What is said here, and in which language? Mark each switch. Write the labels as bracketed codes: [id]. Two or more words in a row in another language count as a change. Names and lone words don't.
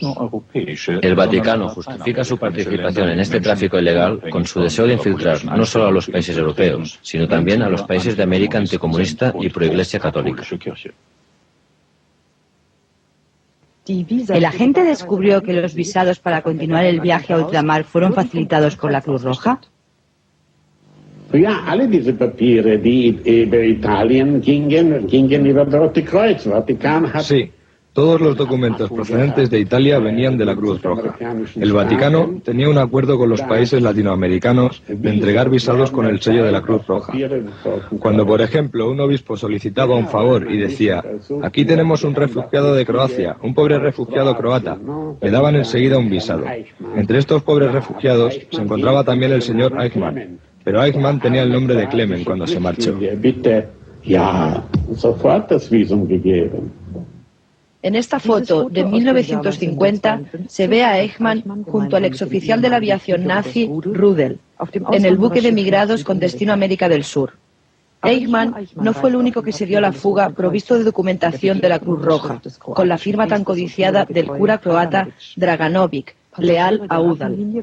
[es] El Vaticano justifica su participación en este tráfico ilegal con su deseo de infiltrar no solo a los países europeos, sino también a los países de América anticomunista y proiglesia católica. ¿El agente descubrió que los visados para continuar el viaje a ultramar fueron facilitados por la Cruz Roja? [de] Ja, alle diese Papiere, die über Italien gingen über das Rote Kreuz. Vatikan hat... [es] Sí. Todos los documentos procedentes de Italia venían de la Cruz Roja. El Vaticano tenía un acuerdo con los países latinoamericanos de entregar visados con el sello de la Cruz Roja. Cuando, por ejemplo, un obispo solicitaba un favor y decía: aquí tenemos un refugiado de Croacia, un pobre refugiado croata, le daban enseguida un visado. Entre estos pobres refugiados se encontraba también el señor Eichmann, pero Eichmann tenía el nombre de Clemen cuando se marchó. [de] Ja, sofort das Visum gegeben. [es] En esta foto de 1950 se ve a Eichmann junto al exoficial de la aviación nazi Rudel en el buque de emigrados con destino a América del Sur. Eichmann no fue el único que se dio a la fuga provisto de documentación de la Cruz Roja, con la firma tan codiciada del cura croata Draganovic, leal a Udall.